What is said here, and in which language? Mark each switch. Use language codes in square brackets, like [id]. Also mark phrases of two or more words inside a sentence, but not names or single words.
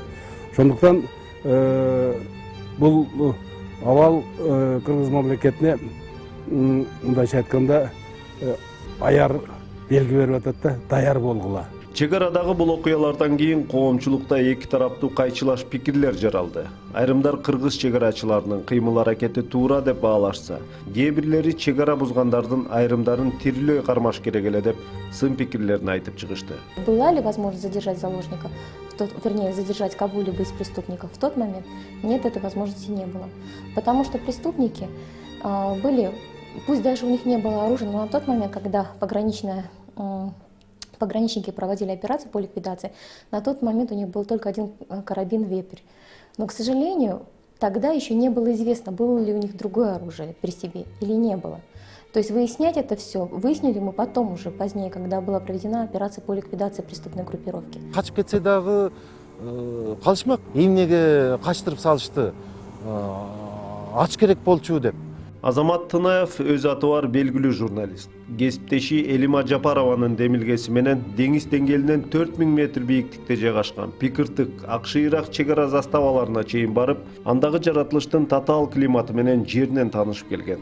[ky] Ошондуктан бул абал Кыргыз мамлекетине мындайча айтканда аяр белги берип атат да, даяр болгула. Чегарадагы бул окуялардан кийин коомчулукта эки тараптуу кайчылаш пикирлер жаралды. Айрымдар кыргыз чегарачыларынын кыймыл-аракети туура деп баалашса, кээ бирлери чегара бузгандардын айрымдарын тирилөө кармаш керек эле деп сын пикирлерин айтып чыгышты. [ru] Была ли возможность задержать заложников, вернее, задержать кого-либо из преступников в тот момент? Нет, этой возможности не было. Потому что преступники были, пусть даже у них не было оружия, но на тот момент, когда пограничники проводили операцию по ликвидации, на тот момент у них был только один карабин «Вепрь». Но, к сожалению, тогда еще не было известно, было ли у них другое оружие при себе или не было. То есть выяснять это все выяснили мы потом уже, позднее, когда была проведена операция по ликвидации преступной группировки. [ky] Качып кетсе дагы калышмак. Эмнеге качтырып салышты? Ач керек болчу деп. Азамат Тынаев өз аты бар белгилүү журналист. Кесиптеши Элима Жапарованын демилгеси менен деңиз деңгээлинен 4000 метр бийиктикте жайгашкан Пикыртык, Ак-Шыйрак чегара заставаларына чейин барып, андагы жаратылыштын татаал климаты менен жеринен таанышып келген.